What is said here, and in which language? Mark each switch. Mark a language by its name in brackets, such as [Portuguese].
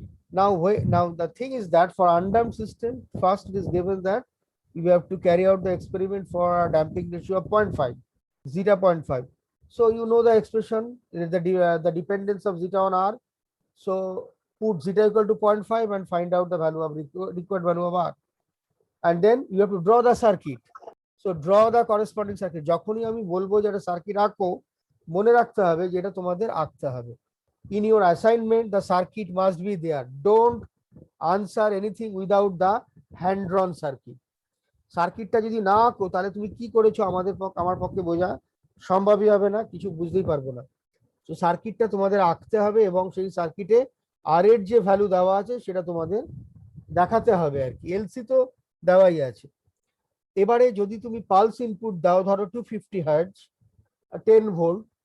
[English] Now the thing is that for undamped system, first it is given that you have to carry out the experiment for a damping ratio of 0.5, zeta 0.5. So you know the expression, the dependence of zeta on R. So put zeta equal to 0.5 and find out the value of required value of R. And then you have to draw the circuit. So draw the corresponding circuit. [Bangla] যখনই আমি বলবো যে একটা circuit আঁকো, মনে রাখতে হবে যে এটা তোমাদের আঁকতে হবে। [English] In your assignment, the circuit must be there. Don't answer anything without the hand drawn circuit. [Bangla] সার্কিটটা যদি না আঁকো তাহলে তুমি কি করেছো আমার পক্ষে বোঝা সম্ভবই হবে না, কিছু বুঝতেই পারবো না। তো সার্কিটটা তোমাদের আঁকতে হবে এবং সেই সার্কিটে আর এর যে ভ্যালু দেওয়া আছে সেটা তোমাদের দেখাতে হবে আর কি। এলসি তো দেওয়াই আছে। এবারে যদি তুমি পালস ইনপুট দাও, ধরো 250 হার্টজ 10 ভোল্ট,